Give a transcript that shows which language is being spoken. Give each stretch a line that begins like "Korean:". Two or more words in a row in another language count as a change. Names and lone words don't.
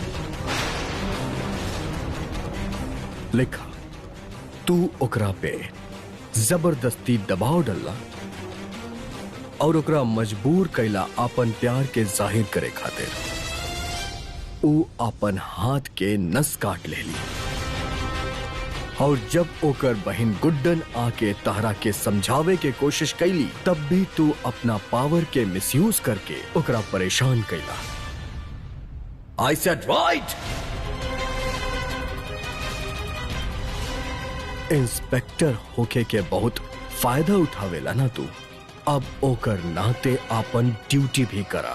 Bhojpuri: लिखा, तू ओकरा पे जबरदस्ती दबाव डलला और ओकरा मजबूर कैला अपन प्यार के जाहिर करे खातिर। ऊ अपन हाथ के नस काट लेली और जब ओकर बहन गुड्डन आके तहरा के समझावे के कोशिश कैली, तब भी तू अपना पावर के मिसयूज करके ओकरा परेशान कैला।
English: I said right!
Bhojpuri: इंस्पेक्टर होके के बहुत फायदा उठावेला ना तू। अब ओकर नाते आपन ड्यूटी भी करा।